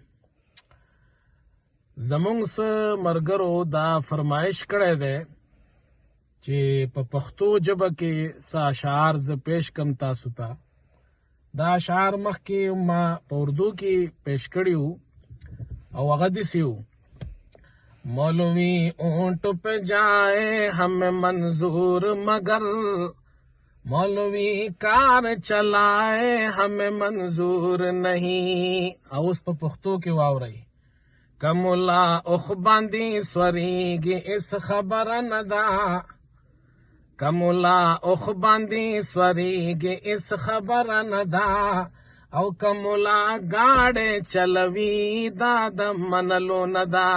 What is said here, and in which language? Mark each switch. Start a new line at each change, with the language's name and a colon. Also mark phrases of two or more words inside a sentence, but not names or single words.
Pashto: زمونږ سه مرګرو دا فرمایش کړی دی چې په پښتو ژبه کې څه اشعار زه پیش کم تاسو ته. دا اشعار مخکې ما په اردو کې پیش کړي وو او هغه داسې وو:
Urdu: مولوی اونٹ پہ جائے ہمیں منظور مگر مولوی کار چلائے ہمیں منظور نہیں.
Pashto: او اوس په پښتو کې واورئ: کملا اخ باندې سوریږي اس خبره نه ده، کملا اخ باندې سوریږي اس خبره نه ده، او کملا گاڑی چلوي دا د منلو نه ده.